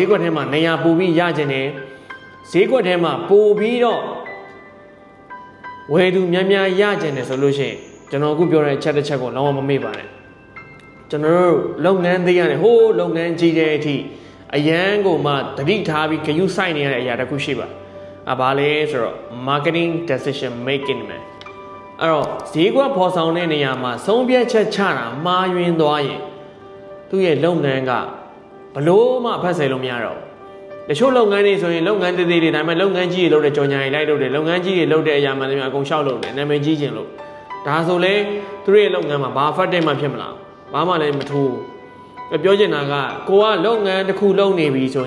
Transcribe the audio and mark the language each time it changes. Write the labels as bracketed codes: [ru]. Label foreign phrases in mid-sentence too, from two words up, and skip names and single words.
[my] ကွက်ထဲမှာနေရာပို့ပြီးရချင်တယ်ဈေးကွက်ထဲမှာပို့ပြီးတော့ဝယ်သူများများရချင်တယ်ဆိုလို့ရှိရင်ကျွန်တော်အခုပြောတဲ့အချက်တစ်ချက်ကိုလုံးဝမမေ့ပါနဲ့ကျွန်တော်တို့လုပ်ငန်းသေးရတယ်ဟိုးလုပ်ငန်းကြီးတဲ့အထိအရန်ကိုမှတတိထားပြီးဂရုစိုက်နေရတဲ့အရာတစ်ခုရှိပါဘာလဲဆိုတော့ [en] marketing decision making [my] ပဲအဲ့တော့ဈေးကွက်ဖော်ဆောင်တဲ့နေရာမှာဆုံးဖြတ်ချက်ချတာမှားယွင်းသွားရင်သူ့ရဲ့ လုပ်ငန်းကဘလို့မှဖတ်ဆယ်လို့မရတော့တချို့လုပ်ငန်းတွေဆိုရင်လုပ်ငန်းသေးသေးတွေဒါပေမဲ့လုပ်ငန်းကြီးတွေလုပ်တဲ့ကြော်ညာတွေလိုက်လုပ်တယ်လုပ်ငန်းကြီးတွေလုပ်တဲ့အရာမှန်တယ်များအကုန်ရှောက်လုပ်တယ်နာမည်ကြီးခြင်းလို့ဒါဆိုလဲသူတို့ရဲ့လုပ်ငန်းမှာဘာ effect မှဖြစ်မလားဘာမှလည်းမထူးပြောချင်တာကကိုကလုပ်ငန်းတစ်ခုလုပ်နေပြီဆို